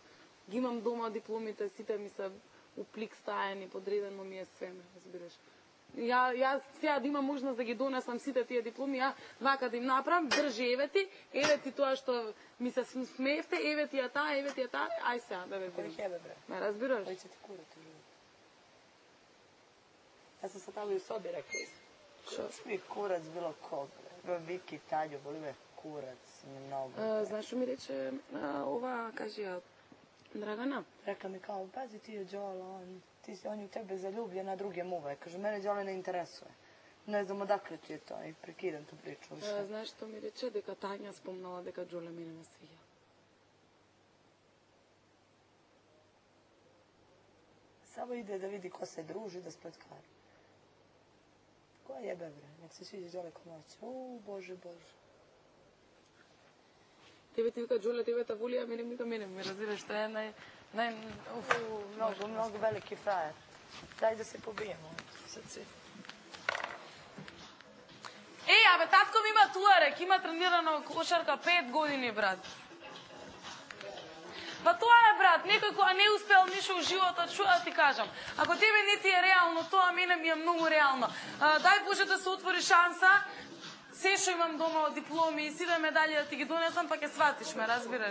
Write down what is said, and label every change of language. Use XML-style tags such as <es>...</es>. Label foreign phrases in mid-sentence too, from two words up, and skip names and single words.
<mk>Ги имам дома дипломите, сите ми се у плик стаени, подредено ми е све, ме разбираш. Ја сега да имам можност да ги донесам сите тие дипломи, ја вака да им направам, држи, еве ти тоа што ми се смеевте, еве ти ја таа, ај сега да ве видим.</mk> <sr>Hebe, bre.</sr> <mk>Ме разбираш?</mk> <sr>Koji će ti kurati u životu? Ja sam sad tamo i u sobi rekla. Što mi kurac bilo kog, bre. Viki, Tanju, boli me kurac mnogo.</sr> <mk>Знаеш што ми рече ова, кажи ја, Dragana,</mk> <sr>Rekla mi kao, pazi ti je Đola, on je u tebe zaljubljen, na druge muve. Kaže, mene Đola ne interesuje. Ne znam odakle ti je to i prekidam tu priču više.</sr> <mk>знаеш што ми рече дека Тања спомнала дека Джоле мене ме свиѓа.</mk> <sr>Samo ide da vidi ko se druži, da spletkari. Ko jebe bre, nek se sviđa Đola ko noć. Bože, Bože.</sr> <mk>Тебе ти вика Джоле, тебе та воли, а мене вика мене, ме разбираш, тоа е</mk> <sr>Mnogo veliki frajer. Daj da se pobijemo. Srce.</sr> <mk>абе, татко ми има туарек, има тренирано кошарка 5 години, брат. Па тоа е, брат, некој која не успел ништо во животот, што да ти кажам? Ако тебе не ти е реално, тоа мене ми е многу реално. Дај Боже да се отвори шанса, се што имам дома од дипломи и сите медали да ти ги донесам, па ќе сватиш ме, разбираш?</mk>